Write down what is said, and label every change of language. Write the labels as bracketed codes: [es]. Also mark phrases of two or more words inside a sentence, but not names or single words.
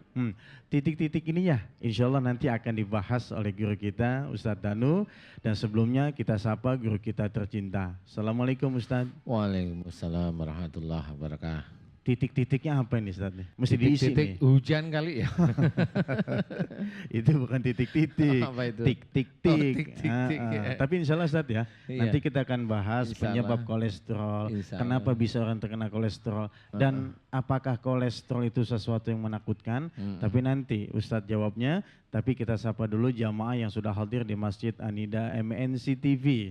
[id] Titik-titik ini ya [ar] إن شاء الله [id] nanti akan dibahas oleh guru kita Ustadz Danu. Dan sebelumnya kita sapa guru kita tercinta. [ar] السلام عليكم أستاذ. وعليكم السلام ورحمة الله وبركاته. [id] Titik-titiknya apa ini Ustaz? Mesti diisi Titik-titik nih. hujan kali ya. Itu bukan titik-titik, Apa itu? tik-tik-tik. Oh, tik-tik-tik, ya. Tapi [ar] إن شاء الله [id] Ustaz ya, Iya. nanti kita akan bahas [ar] Insya [id] penyebab [ar] Allah. [id] kolesterol, [ar] Insya [id] kenapa [ar] Allah. [id] bisa orang terkena kolesterol, dan apakah kolesterol itu sesuatu yang menakutkan. Tapi nanti Ustadz jawabnya, tapi kita sapa dulu jamaah yang sudah hadir di Masjid Anida MNC TV.